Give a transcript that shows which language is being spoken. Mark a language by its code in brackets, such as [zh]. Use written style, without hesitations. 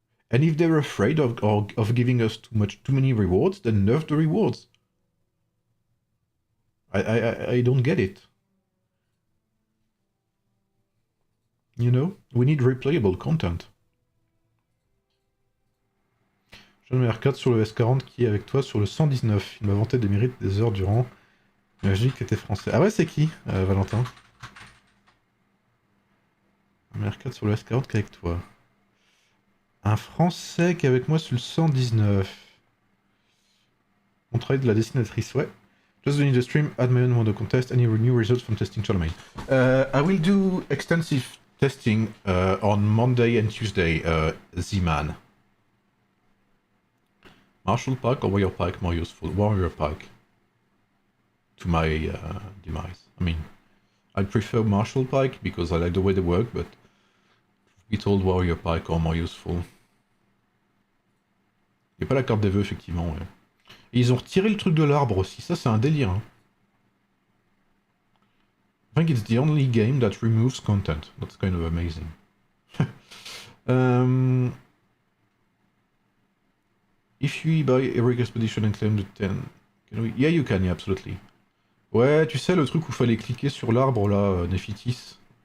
[en] And if they're afraid of giving us too many rewards, then nerf the rewards. I don't get it. You know, we need replayable content. [fr] Je mets R4 sur le S40 qui est avec toi sur le 119. Il m'a vanté des mérites des heures durant. J'ai dit que t'étais français. Ah ouais, c'est qui, Valentin? Je mets R4 sur le S40 qui est avec toi. Un français qui est avec moi sur le 119. On travaille de la dessinatrice, ouais. [en] Just doing the stream, add my own contest, any new results from testing Charlemagne. I will do extensive testing on Monday and Tuesday, Z-Man. Marshall Pike or Warrior Pike more useful? Warrior Pike. To my demise. I mean, I prefer Marshall Pike because I like the way they work, but be told Warrior Pike are more useful. [fr] Il n'y a pas la carte des vœux, effectivement, ouais. Et ils ont retiré le truc de l'arbre aussi, ça c'est un délire. Hein. [en] I think it's the only game that removes content. That's kind of amazing. If you buy Heroic Expedition and claim the 10... Yeah, you can, yeah, absolutely. [fr] Ouais, tu sais, le truc où fallait cliquer sur l'arbre, là, Nephitis.